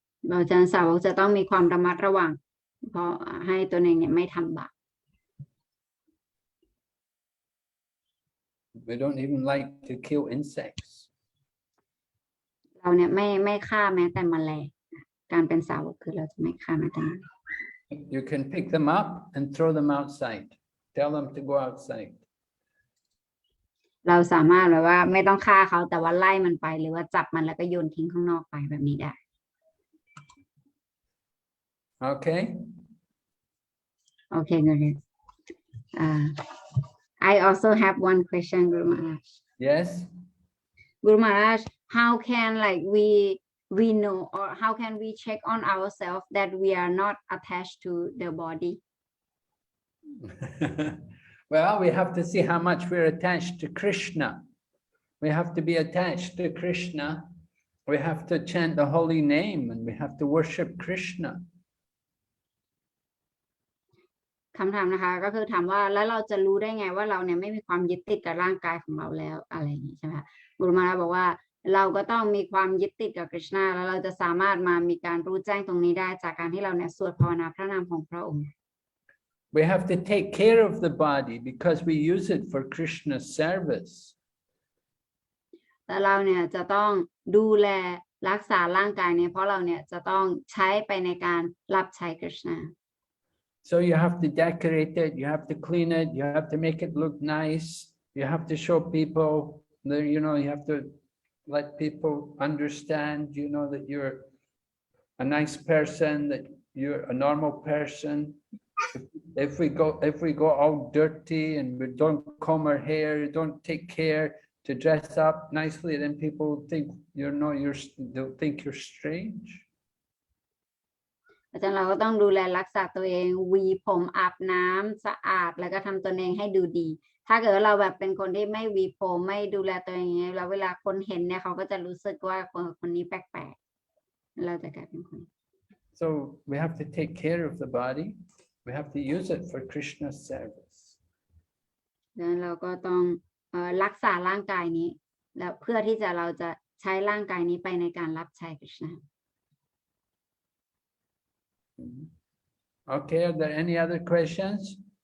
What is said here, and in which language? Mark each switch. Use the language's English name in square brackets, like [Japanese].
[Thai] เราจะสาวกจะต้องมีความระมัดระวังเพราะให้ตัวเองเนี่ยไม่ทำบาป [English] We don't even like to kill insects. [Thai] เราเนี่ยไม่ฆ่าแม้แต่แมลงการเป็นสาวกคือเราจะไม่ฆ่าแม้แต่แมลง [English] You can pick them up and throw them outside. Tell them to go outside. [Thai] เราสามารถแบบว่าไม่ต้องฆ่าเขาแต่ว่าไล่มันไปหรือว่าจับมันแล้วก็โยนทิ้งข้างนอกไปแบบนี้ได้ [English] Okay? Okay, good. I also have one question, Guru Maharaj. Yes? Guru Maharaj, how can we know or how can we check on ourselves that we are not attached to the body? Well, we have to see how much we're attached to Krishna. We have to be attached to Krishna. We have to chant the holy name and we have to worship Krishna. [Thai] คำถามนะคะก็คือถามว่าแล้วเราจะรู้ได้ไงว่าเราเนี่ยไม่มีความยึดติดกับร่างกายของเราแล้วอะไรอย่างนี้ใช่ไหมคะกุรุมาราบอกว่า เราก็ต้องมีความยึดติดกับกฤษณาแล้วเราจะสามารถมามีการรู้แจ้งตรงนี้ได้จากการที่เราเนี่ยสวดภาวนาพระนามของพระองค์ [English] We have to take care of the body because we use it for Krishna's service. [Thai] แต่เราเนี่ยจะต้องดูแลรักษาร่างกายเนี่ยเพราะเราเนี่ยจะต้องใช้ไปในการรับใช้กฤษณา [English] So you have to decorate it, you have to clean it, you have to make it look nice, you have to show people that, you know, you have to let people understand, you know, that you're a nice person, that you're a normal person. If we go all dirty and we don't comb our hair, you don't take care to dress up nicely, then people think they'll think you're strange. [Thai] อาจารย์เราก็ต้องดูแลรักษาตัวเองหวีผมอาบน้ำสะอาดแล้วก็ทำตัวเองให้ดูดี ถ้าเกิดว่าเราแบบเป็นคนที่ไม่หวีผมไม่ดูแลตัวเองแล้วเวลาคนเห็นเนี่ยเขาก็จะรู้สึกว่าคนนี้แปลกๆเราจะกลายเป็นคน [English] So we have to take care of the body. We have to use it for Krishna's service. [Thai] ดังนั้นเราก็ต้องรักษาร่างกายนี้แล้วเพื่อที่เราจะใช้ร่างกายนี้ไปในการรับใช้กฤษณา [English] Okay, are there any other questions?